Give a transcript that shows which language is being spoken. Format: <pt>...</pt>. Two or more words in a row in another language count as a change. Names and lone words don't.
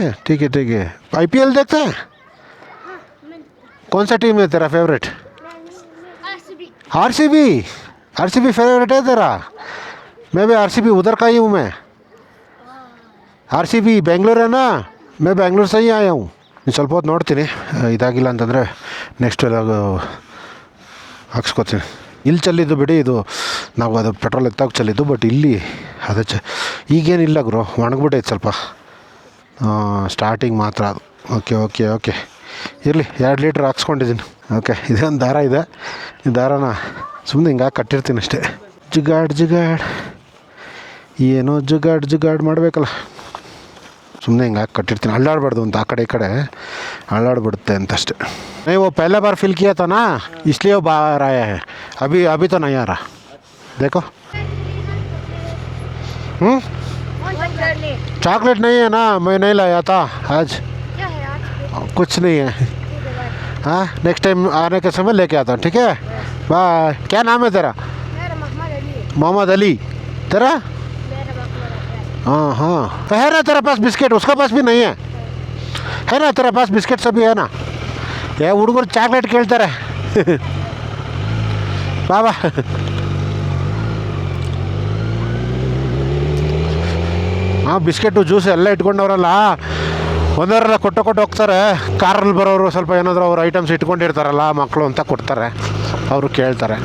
<hi>ठीक है. IPL देखते हैं? कौन सा टीम है तेरा फेवरेट? RCB फेवरेट है तेरा? मैं भी RCB उधर का ही हूँ. मैं RCB बेंगलुरु है ना, मैं बेंगलुरु से ही आया हूँ.</hi> <kn>ಸ್ವಲ್ಪ ಹೊತ್ತು ನೋಡ್ತೀನಿ, ಇದಾಗಿಲ್ಲ ಅಂತಂದರೆ ನೆಕ್ಸ್ಟ್ ಎಲ್ಲ ಹಾಕ್ಸ್ಕೊತೀನಿ. ಇಲ್ಲಿ ಚೆಲ್ಲಿದ್ದು ಬಿಡಿ, ಇದು ನಾವು ಅದು ಪೆಟ್ರೋಲ್ ಎತ್ತಾಗ ಚೆಲ್ಲಿದ್ದು. ಬಟ್ ಇಲ್ಲಿ ಅದು ಈಗೇನಿಲ್ಲ ಗುರು, ಒಣಗ್ಬಿಟ್ಟೈತೆ ಸ್ವಲ್ಪ. ಸ್ಟಾರ್ಟಿಂಗ್ ಮಾತ್ರ ಅದು. ಓಕೆ ಇರಲಿ. 2 ಲೀಟ್ರ್ ಹಾಕ್ಸ್ಕೊಂಡಿದ್ದೀನಿ. ಓಕೆ, ಇದೊಂದು ದಾರ ಇದೆ. ಈ ದಾರನ ಸುಮ್ಮನೆ ಹಿಂಗೆ ಕಟ್ಟಿರ್ತೀನಿ ಅಷ್ಟೇ. ಜಿಗಾಡ್ ಏನೋ ಜುಗಾಡ್ ಮಾಡಬೇಕಲ್ಲ. ಸುಮ್ಮನೆ ಹಿಂಗೆ ಹಾಕಿ ಕಟ್ಟಿರ್ತೀನಿ, ಅಳ್ಳಾಡಬಾರ್ದು ಅಂತ, ಆ ಕಡೆ ಈ ಕಡೆ ಅಳ್ಳಾಡ್ಬಿಡುತ್ತೆ ಅಂತಷ್ಟೇ.</kn> <hi>नहीं वो पहला बार फिल किया था ना, इसलिए वो बाहर आया है. अभी तो नहीं आ रहा, देखो. चॉकलेट नहीं है ना, मैं नहीं लाया था आज. कुछ नहीं है. हाँ,</hi> <en>next time</en> <hi>आने के समय लेके आता हूँ, ठीक है. बाय. क्या नाम है तेरा? मोहम्मद अली. तेरा? हाँ तो है ना तेरा पास बिस्किट? उसका पास भी नहीं है ना तेरा पास बिस्किट सभी है ना?</hi> <kn>ये ಹುಡುಗರು ಚಾಕ್ಲೇಟ್ ಕೇಳ್ತಾರೆ. ಬಾಬಾ ಹಾಂ, ಬಿಸ್ಕೆಟು ಜ್ಯೂಸ್ ಎಲ್ಲ ಇಟ್ಕೊಂಡವ್ರಲ್ಲ, ಒಂದವರೆಲ್ಲ ಕೊಟ್ಟು ಹೋಗ್ತಾರೆ. ಕಾರಲ್ಲಿ ಬರೋರು ಸ್ವಲ್ಪ ಏನಾದರೂ ಅವ್ರು ಐಟಮ್ಸ್ ಇಟ್ಕೊಂಡಿರ್ತಾರಲ್ಲ ಮಕ್ಕಳು ಅಂತ ಕೊಡ್ತಾರೆ, ಅವರು ಕೇಳ್ತಾರೆ.</kn>